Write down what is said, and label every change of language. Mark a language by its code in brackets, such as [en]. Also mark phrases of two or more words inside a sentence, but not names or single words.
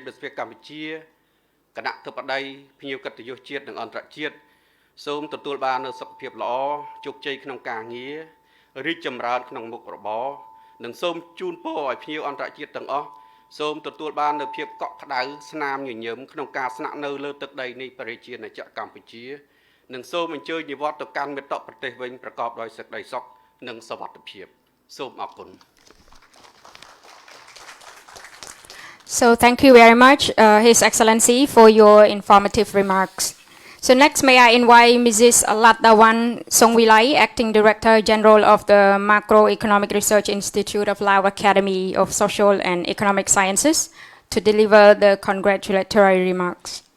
[km] រដ្ឋាភិបាលកម្ពុជាគណៈធិបតីភ្ញៀវកិត្តិយសជាតិនិងអន្តរជាតិសូមទទួលបាននូវសុខភាពល្អជោគជ័យក្នុងការងាររីកចម្រើនក្នុងមុខរបរនិងសូមជូនពរឲ្យភ្ញៀវអន្តរជាតិទាំងអស់សូមទទួលបាននូវភាពកក់ក្ដៅស្នាមញញឹមក្នុងការស្នាក់នៅលើទឹកដីនៃប្រជាណាចក្រកម្ពុជានិងសូមអញ្ជើញនិវត្តន៍ទៅកាន់មិត្តប្រទេសវិញប្រកបដោយសេចក្តីសុខនិងសុវត្ថិភាពសូមអរគុណ [en] So thank you very much, His Excellency, for your informative remarks. So next, may I invite Mrs. Latawan Songwilai, Acting Director General of the Macroeconomic Research Institute of Lao Academy of Social and Economic Sciences, to deliver the congratulatory remarks.